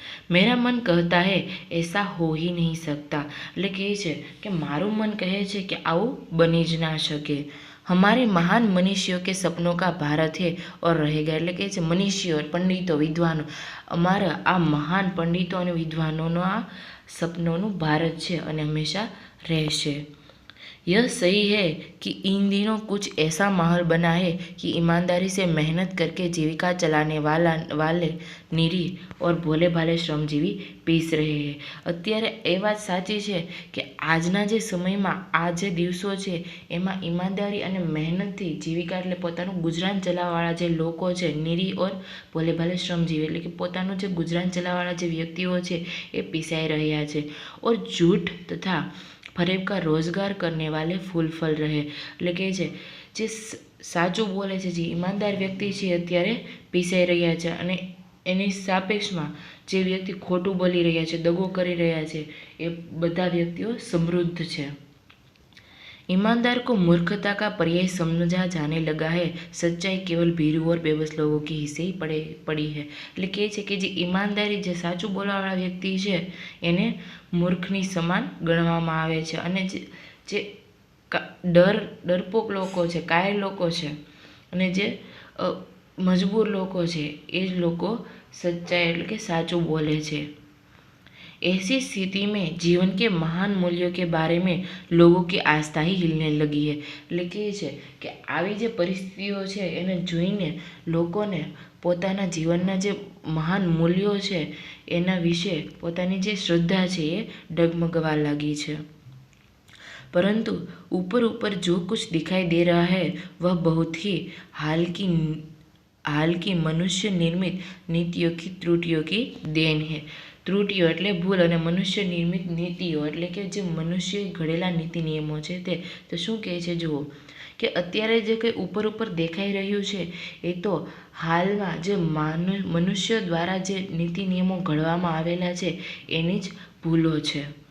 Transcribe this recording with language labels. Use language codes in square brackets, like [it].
[hi] मेरा मन कहता है ऐसा हो ही नहीं सकता [gu] એટલે કહે છે કે મારું મન કહે છે કે આવું બની જ ના શકે। [hi] हमारे महान मनीषियों के सपनों का भारत है और रहेगा [gu] એટલે કહે છે મનીષીઓ, પંડિતો, વિદ્વાનો, અમારા આ મહાન પંડિતો અને વિદ્વાનોનો આ સપનોનું ભારત છે અને હંમેશા રહેશે। [hi] यह सही है कि इन दिनों कुछ ऐसा माहौल बना है कि ईमानदारी से मेहनत करके जीविका चलाने वाले निरीह और भोले भाले श्रमजीवी पीस रहे हैं। [gu] અત્યારે એ વાત સાચી છે કે આજના જે સમયમાં આ જે દિવસો છે એમાં ઈમાનદારી અને મહેનતથી જીવિકા એટલે પોતાનું ગુજરાન ચલાવવાવાળા જે લોકો છે નિરીહ और ભોલે ભાલે શ્રમજીવી એટલે કે પોતાનું જે ગુજરાન ચલાવવાવાળા જે વ્યક્તિઓ છે એ પીસાઈ રહ્યા છે। [hi] और झूठ तथा फरेब का रोजगार करने वाले फूल फल रहे [gu] એટલે કે છે જે સાચું બોલે છે જે ઈમાનદાર વ્યક્તિ છે અત્યારે પીસાઈ રહ્યા છે અને એની સાપેક્ષમાં જે વ્યક્તિ ખોટું બોલી રહ્યા છે, દગો કરી રહ્યા છે એ બધા વ્યક્તિઓ સમૃદ્ધ છે। [hi] ईमानदार को मूर्खता का पर्याय समझा जाने लगा है। सच्चाई केवल भीरू और बेबस लोगों के हिस्से ही पड़ी है [gu] એટલે કહે છે કે જે ઈમાનદારી જે સાચું બોલવાવાળા વ્યક્તિ છે એને મૂર્ખની સમાન ગણવામાં આવે છે અને જે ડરપોક લોકો છે, કાયર લોકો છે અને જે મજબૂર લોકો છે એ જ લોકો સચ્ચાઈ એટલે કે સાચું બોલે છે। [hi] ऐसी स्थिति में जीवन के महान मूल्यों के बारे में लोगों की आस्था ही हिलने लगी है [gu] એટલે કહે છે કે આવી જે પરિસ્થિતિઓ છે એને જોઈને લોકોને પોતાના જીવનના જે મહાન મૂલ્યો છે એના વિશે પોતાની જે શ્રદ્ધા છે એ ડગમગવા લાગી છે। [hi] परंतु ऊपर ऊपर जो कुछ दिखाई दे रहा है वह बहुत ही हाल की मनुष्य निर्मित नीतियों की त्रुटियों की देन है। [gu] ત્રુટિઓ એટલે ભૂલ અને મનુષ્ય નિર્મિત નીતિઓ એટલે કે જે મનુષ્ય ઘડેલા નીતિ નિયમો છે તે તો શું કહે છે જુઓ કે અત્યારે જે કંઈ ઉપર દેખાઈ રહ્યું છે એ તો હાલમાં જે મનુષ્ય દ્વારા જે નીતિ નિયમો ઘડવામાં આવેલા છે એની જ ભૂલો છે।